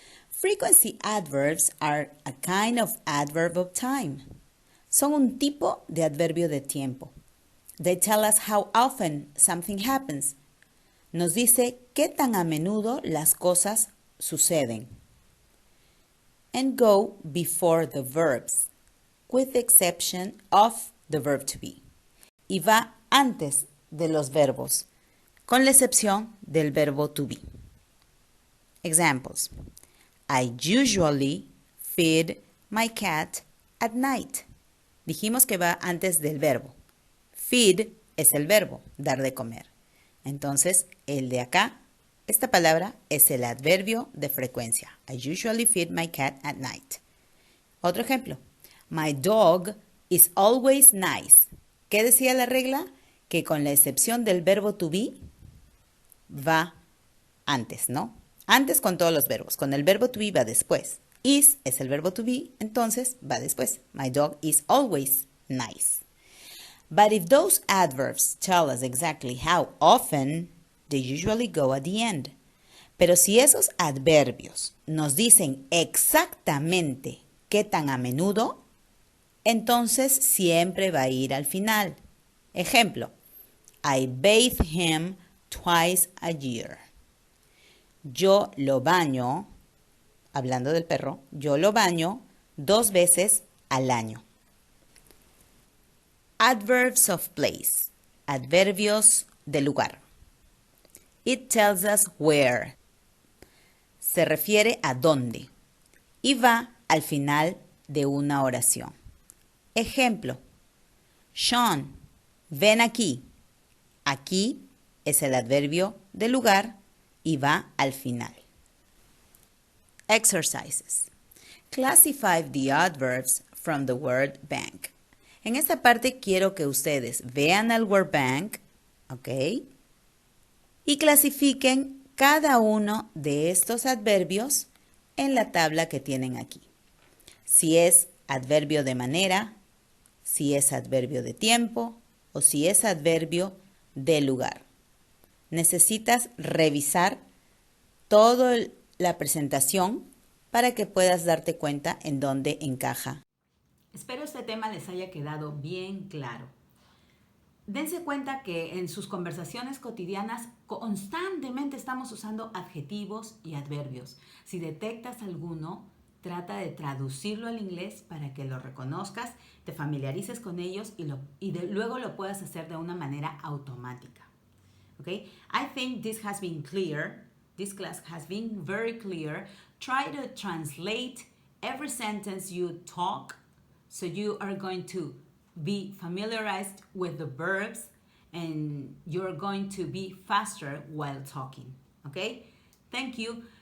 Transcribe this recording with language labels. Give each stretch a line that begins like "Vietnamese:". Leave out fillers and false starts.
English: Frequency adverbs are a kind of adverb of time.
Spanish: Son un tipo de adverbio de tiempo.
English: They tell us how often something happens.
Spanish: Nos dice qué tan a menudo las cosas suceden.
English: And go before the verbs, with the exception of the verb to be.
Spanish: Y va antes de los verbos, con la excepción del verbo to be.
English: Examples. I usually feed my cat at night.
Spanish: Dijimos que va antes del verbo. Feed es el verbo, dar de comer. Entonces, el de acá, esta palabra es el adverbio de frecuencia.
English: I usually feed my cat at night.
Spanish: Otro ejemplo.
English: My dog is always nice.
Spanish: ¿Qué decía la regla? Que con la excepción del verbo to be, va antes, ¿no? Antes con todos los verbos. Con el verbo to be va después. Is es el verbo to be, entonces va después.
English: My dog is always nice. But if those adverbs tell us exactly how often, they usually go at the end.
Spanish: Pero si esos adverbios nos dicen exactamente qué tan a menudo, entonces siempre va a ir al final. Ejemplo,
English: I bathe him twice a year.
Spanish: Yo lo baño, hablando del perro, yo lo baño 2 veces al año.
English: Adverbs of place,
Spanish: adverbios de lugar.
English: It tells us where.
Spanish: Se refiere a dónde y va al final de una oración. Ejemplo, Sean, ven aquí. Aquí es el adverbio de lugar y va al final.
English: Exercises. Classify the adverbs from the word bank.
Spanish: En esta parte quiero que ustedes vean al word bank, ¿ok? Y clasifiquen cada uno de estos adverbios en la tabla que tienen aquí. Si es adverbio de manera, si es adverbio de tiempo o si es adverbio de lugar. Necesitas revisar toda la presentación para que puedas darte cuenta en dónde encaja. Espero este tema les haya quedado bien claro. Dense cuenta que en sus conversaciones cotidianas constantemente estamos usando adjetivos y adverbios. Si detectas alguno, trata de traducirlo al inglés para que lo reconozcas, te familiarices con ellos y luego lo puedas hacer de una manera automática.
English: Okay? I think this has been clear. This class has been very clear. Try to translate every sentence you talk so you are going to be familiarized with the verbs and you're going to be faster while talking. Okay? Thank you.